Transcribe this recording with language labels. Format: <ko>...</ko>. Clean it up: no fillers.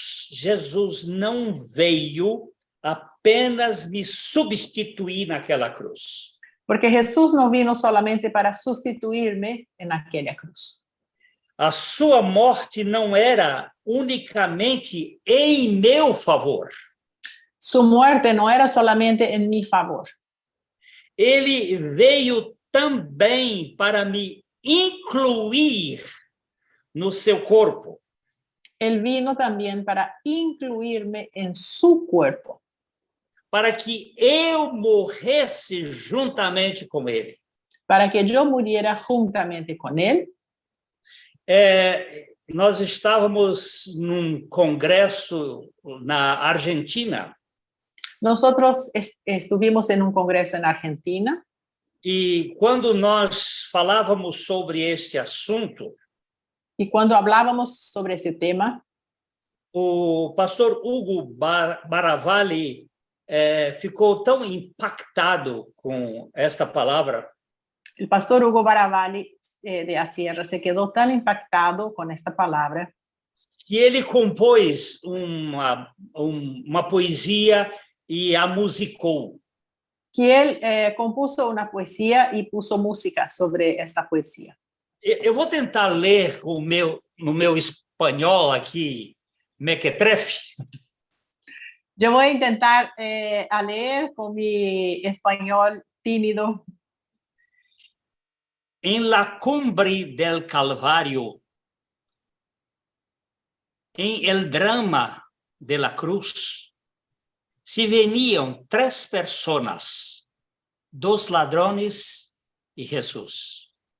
<pt>Jesus não veio apenas me substituir naquela cruz.</pt> <es>Porque Jesús no vino solamente para sustituirme en aquella cruz.</es> <pt>A sua morte não era unicamente em meu favor.</pt> <es>Su muerte no era solamente en mi favor.</es> <pt>Ele veio também para me incluir no seu corpo.</pt> <es>Él vino también para incluirme en su cuerpo,</es> <pt>para que eu morresse juntamente com ele.</pt> <es>para que yo muriera juntamente con él.</es> <pt>Nós estávamos num congresso na Argentina</pt> <es>Nosotros estuvimos en un congreso en Argentina</es> <pt>e quando nós falávamos sobre este assunto,</pt> <es>y cuando hablábamos sobre ese tema,</es> <pt>o pastor Hugo Baravalli ficou tão impactado com esta palavra</pt> <es>el pastor Hugo Baravalli de Asierra se quedó tan impactado con esta palabra</es> <pt>que ele compôs uma poesia e a musicou.</pt> <es>que él compuso una poesía y puso música sobre esta poesía.</es> <pt>Eu vou tentar ler no meu espanhol aqui, mequetrefe.</pt> <es>Yo voy a intentar a leer con mi español tímido. En la cumbre del Calvario, en el drama de la cruz, se venían 3 personas, 2 ladrones y Jesús.</es>